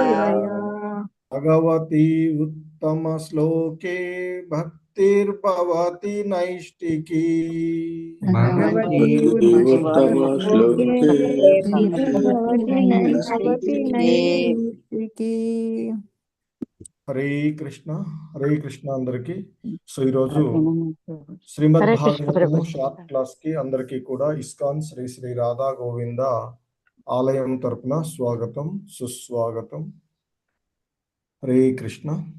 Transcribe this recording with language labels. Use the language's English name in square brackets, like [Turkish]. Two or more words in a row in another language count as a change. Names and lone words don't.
[Sanskrit] भगवती उत्तमश्लोके भक्तिर्भवति नैष्टिकी। भगवती उत्तमश्लोके भक्तिर्भवति नैष्टिकी। [Telugu] హరే కృష్ణ. హరే కృష్ణ అందరికి. సో ఈరోజు శ్రీమద్ భాగవతము [English] short class [Telugu] కి అందరికీ కూడా ఇస్కాన్ శ్రీ శ్రీ రాధా గోవింద ఆలయం తరపున స్వాగతం సుస్వాగతం. హరే కృష్ణ.